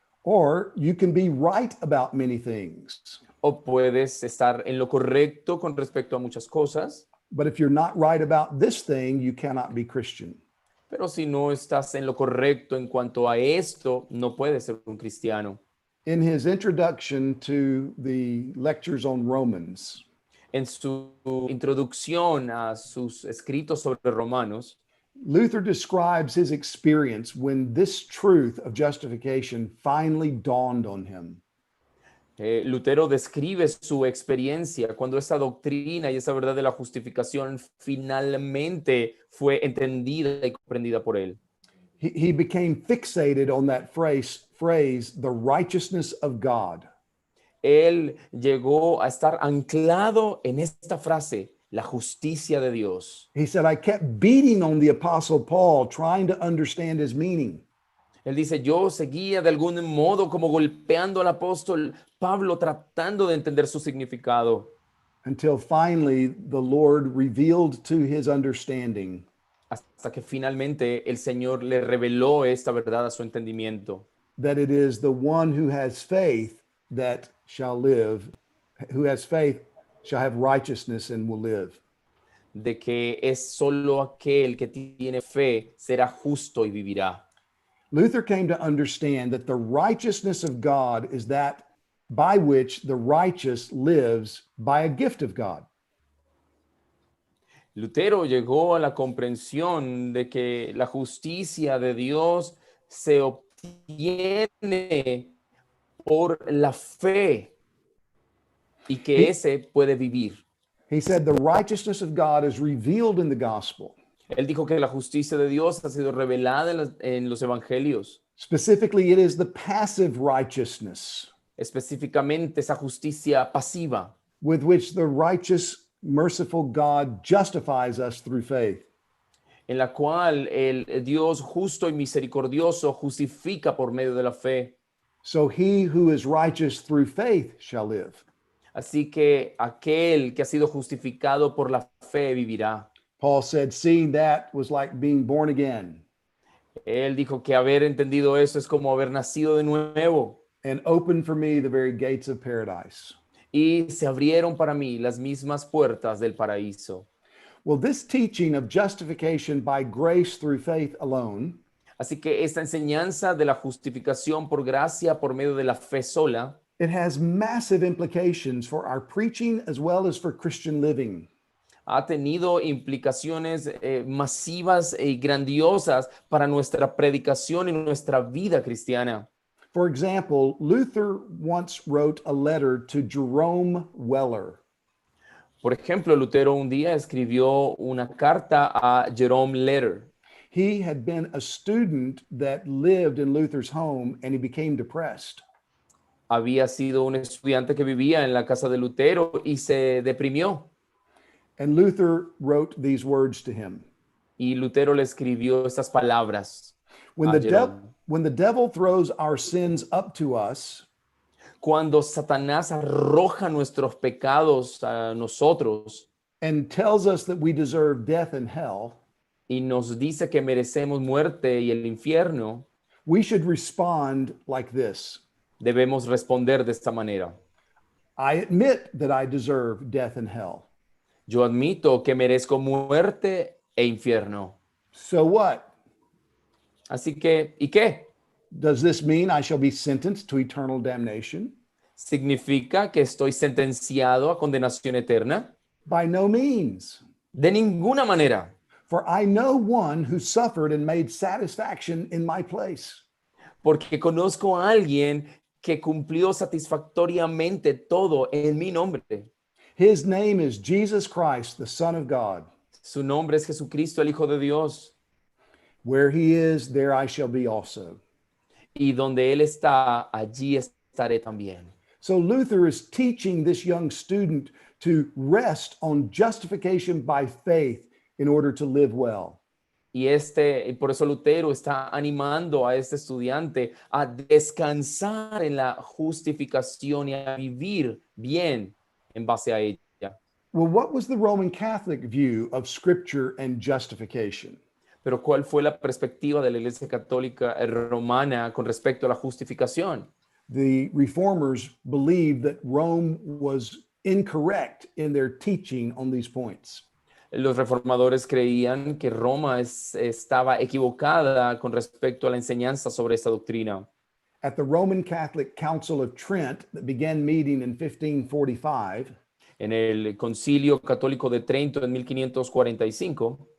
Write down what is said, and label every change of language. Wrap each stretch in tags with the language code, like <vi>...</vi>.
<en>Or you can be right about many things,</en> <es>O puedes estar en lo correcto con respecto a muchas cosas,</es> <en>but if you're not right about this thing, you cannot be Christian.</en> <es>pero si no estás en lo correcto en cuanto a esto, no puedes ser un cristiano.</es> <en>In his introduction to the lectures on Romans,</en> <es>En su introducción a sus escritos sobre Romanos,</es> <en>Luther describes his experience when this truth of justification finally dawned on him.</en> <es>Lutero describe su experiencia cuando esa doctrina y esa verdad de la justificación finalmente fue entendida y comprendida por él.</es> <en>He became fixated on that phrase, the righteousness of God.</en> <es>Él llegó a estar anclado en esta frase, la justicia de Dios.</es> <en>He said, I kept beating on the Apostle Paul, trying to understand his meaning.</en> <es>Él dice, yo seguía de algún modo como golpeando al apóstol Pablo tratando de entender su significado.</es> <en>Until finally the Lord revealed to his understanding</en> <es>Hasta que finalmente el Señor le reveló esta verdad a su entendimiento.</es> <en>that it is the one who has faith that shall live, who has faith shall have righteousness and will live.</en> <es>de que es solo aquel que tiene fe será justo y vivirá.</es> <en>Luther came to understand that the righteousness of God is that by which the righteous lives by a gift of God.</en> <es>Lutero llegó a la comprensión de que la justicia de Dios se obtiene por la fe y que</es> <en>He-</en> <es>ese puede vivir.</es> <en>He said the righteousness of God is revealed in the gospel.</en> <es>Él dijo que la justicia de Dios ha sido revelada en los evangelios.</es> <en>Specifically, it is the passive righteousness</en> <es>Específicamente esa justicia pasiva</es> <en>with which the righteous, merciful God justifies us through faith.</en> <es>en la cual el Dios justo y misericordioso justifica por medio de la fe.</es> <en>So he who is righteous through faith shall live.</en> <es>Así que aquel que ha sido justificado por la fe vivirá.</es> <en>Paul said, seeing that was like being born again</en> <es>Él dijo que haber entendido eso es como haber nacido de nuevo.</es> <en>and opened for me the very gates of paradise.</en> <es>Y se abrieron para mí las mismas puertas del paraíso.</es> <en>Well, this teaching of justification by grace through faith alone</en> <es>Así que esta enseñanza de la justificación por gracia por medio de la fe sola</es> <en>it has massive implications for our preaching as well as for Christian living.</en> <es>ha tenido implicaciones masivas y grandiosas para nuestra predicación y nuestra vida cristiana.</es> <en>For example, Luther once wrote a letter to Jerome Weller.</en> <es>Por ejemplo, Lutero un día escribió una carta a Jerome Letter.</es> <en>He had been a student that lived in Luther's home and he became depressed.</en> <es>Había sido un estudiante que vivía en la casa de Lutero y se deprimió.</es> <en>And Luther wrote these words to him.</en> <es>Y Lutero le escribió estas palabras</es> <en>When a the, Jerome. when the devil throws our sins up to us,</en> <es>Cuando Satanás arroja nuestros pecados a nosotros</es> <en>and tells us that we deserve death and hell,</en> <es>y nos dice que merecemos muerte y el infierno,</es> <en>we should respond like this.</en> <es>debemos responder de esta manera.</es> <en>I admit that I deserve death and hell.</en> <es>Yo admito que merezco muerte e infierno.</es> <en>So what?</en> <es>Así que, ¿y qué?</es> <en>Does this mean I shall be sentenced to eternal damnation?</en> <es>¿Significa que estoy sentenciado a condenación eterna?</es> <en>By no means.</en> <es>De ninguna manera,</es> <en>For I know one who suffered and made satisfaction in my place.</en> <es>porque conozco a alguien que cumplió satisfactoriamente todo en mi nombre.</es> <en>His name is Jesus Christ, the Son of God.</en> <es>Su nombre es Jesucristo, el Hijo de Dios.</es> <en>Where he is, there I shall be also.</en> <es>Y donde Él está, allí estaré también.</es> <en>So Luther is teaching this young student to rest on justification by faith in order to live well.</en> <es>Y por eso Lutero está animando a este estudiante a descansar en la justificación y a vivir bien en base a ella.</es> <en>Well, what was the Roman Catholic view of Scripture and justification?</en> <es>Pero ¿cuál fue la perspectiva de la Iglesia Católica Romana con respecto a la justificación?</es> <en>The reformers believed that Rome was incorrect in their teaching on these points.</en> <es>Los reformadores creían que Roma estaba equivocada con respecto a la enseñanza sobre esta doctrina.</es> <en>At the Roman Catholic Council of Trent that began meeting in 1545,</en> <es>En el Concilio Católico de Trento en 1545,</es>